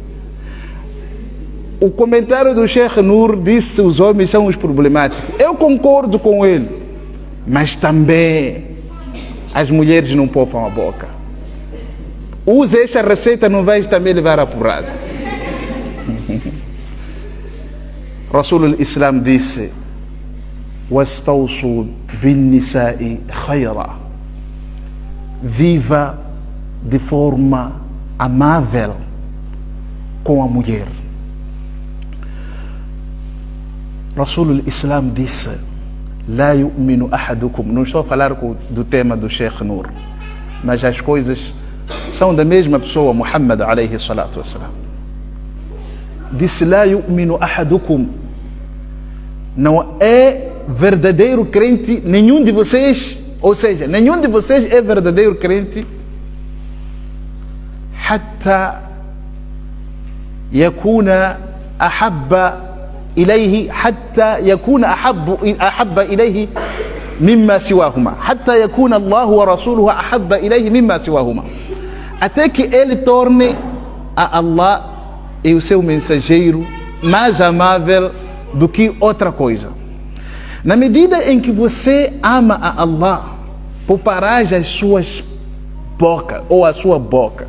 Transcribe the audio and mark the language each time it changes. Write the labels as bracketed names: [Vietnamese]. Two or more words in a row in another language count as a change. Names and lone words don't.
[Portuguese] O comentário do Sheikh Nur disse que os homens são os problemáticos. Eu concordo com ele, mas também as mulheres não poupam a boca. Use essa receita, não vais também levar a porrada. Rasul Islam disse, [Arabic] واستوصوا بالنساء خيرا. [Portuguese] Viva de forma amável com a mulher. Rasul Islam disse, [Arabic] لا يؤمن أحدكم. [Portuguese] Não estou a falar do tema do Sheikh Nur, mas as coisas são da mesma pessoa, [Arabic] محمد عليه الصلاة والسلام. [Portuguese] Disse, [Arabic] لا يؤمن أحدكم. [Portuguese] Não é verdadeiro crente nenhum de vocês, ou seja, nenhum de vocês é verdadeiro crente [Arabic] حتى يكون أحب إليه، حتى يكون أحب إليه مما سواهما، حتى يكون الله ورسوله أحب إليه مما سواهما, [Portuguese] até que ele torne a Allah e o seu mensageiro mais amável do que outra coisa. Na medida em que você ama a Allah, pouparás as suas bocas ou a sua boca.